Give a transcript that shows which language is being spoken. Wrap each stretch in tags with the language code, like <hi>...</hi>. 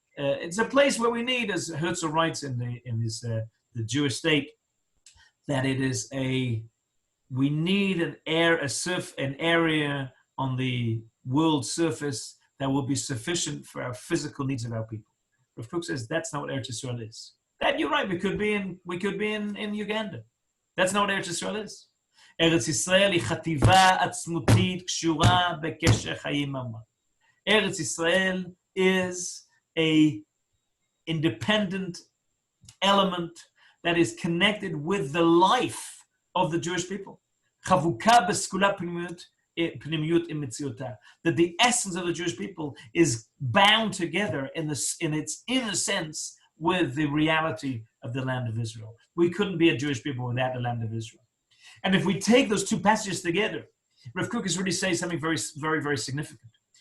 <en>It's a place where we need, as Herzl writes in the Jewish State, that it is we need an area on the world surface that will be sufficient for our physical needs of our people. Rav Kook says that's not what Eretz Yisrael is. That you're right. We could be in Uganda. That's not what Eretz Yisrael is.</en> <he>Eretz Yisrael היא חטיבה עצמותית קשורה בקשר חיים ממש.</he> <en>Eretz Yisrael is a independent element that is connected with the life of the Jewish people.</en> <he>חבוקה בסגולה פנימיות עם מציאותה.</he> <en>That the essence of the Jewish people is bound together in its inner sense with the reality of the land of Israel. We couldn't be a Jewish people without the land of Israel. And if we take those two passages together, Rav Kook is really saying something very, very, very significant.</en>